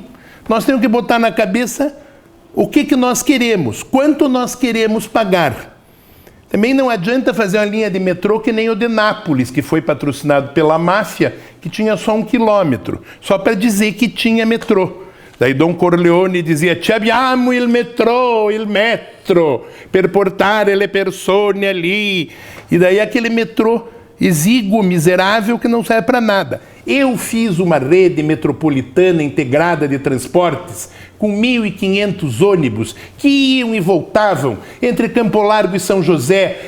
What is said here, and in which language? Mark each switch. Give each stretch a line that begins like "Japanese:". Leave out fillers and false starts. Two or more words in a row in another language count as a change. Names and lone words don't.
Portuguese: Nós temos que botar na cabeça o que nós queremos, quanto nós queremos pagar. Também não adianta fazer uma linha de metrô que nem o de Nápoles, que foi patrocinado pela máfia, que tinha só 1 quilômetro, só para dizer que tinha metrô. Daí Don Corleone dizia:
Italian: "Ci abbiamo il metro, per portare le persone ali."
Portuguese: E daí aquele metrô exíguo, miserável, que não serve para nada. Eu fiz uma rede metropolitana integrada de transportes com 1.500 ônibus que iam e voltavam entre Campo Largo e São José,